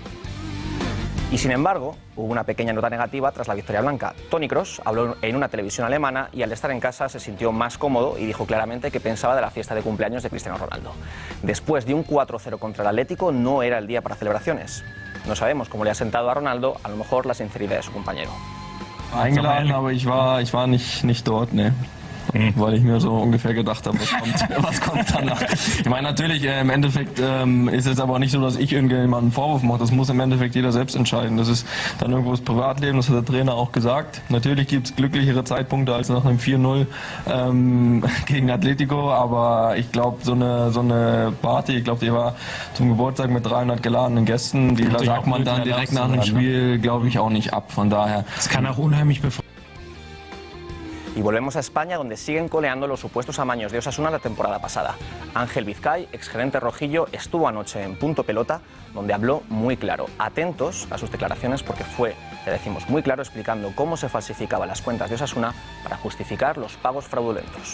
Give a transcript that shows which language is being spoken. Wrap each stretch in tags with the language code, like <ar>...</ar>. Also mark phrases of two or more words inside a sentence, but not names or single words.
<es>Y sin embargo, hubo una pequeña nota negativa tras la victoria blanca. Toni Kroos habló en una televisión alemana y al estar en casa se sintió más cómodo y dijo claramente que pensaba de la fiesta de cumpleaños de Cristiano Ronaldo. Después de un 4-0 contra el Atlético no era el día para celebraciones. No sabemos cómo le ha sentado a Ronaldo, a lo mejor la sinceridad de su compañero.</es> <de>Eingeladen, aber ich war nicht dort, ne. Weil ich mir so ungefähr gedacht habe, was kommt danach. Ich meine, natürlich, im Endeffekt ist es aber nicht so, dass ich irgendjemandem einen Vorwurf mache. Das muss im Endeffekt jeder selbst entscheiden. Das ist dann irgendwo das Privatleben, das hat der Trainer auch gesagt. Natürlich gibt es glücklichere Zeitpunkte als nach einem 4-0 gegen Atletico, aber ich glaube, so eine Party, ich glaube, die war zum Geburtstag mit 300 geladenen Gästen, die sagt man dann direkt nach dem Spiel, glaube ich, auch nicht ab. Von daher. Es kann auch unheimlich befreien.</de> <es>Y volvemos a España, donde siguen coleando los supuestos amaños de Osasuna la temporada pasada. Ángel Vizcay, exgerente rojillo, estuvo anoche en Punto Pelota, donde habló muy claro. Atentos a sus declaraciones porque fue, le decimos, muy claro explicando cómo se falsificaban las cuentas de Osasuna para justificar los pagos fraudulentos.</es>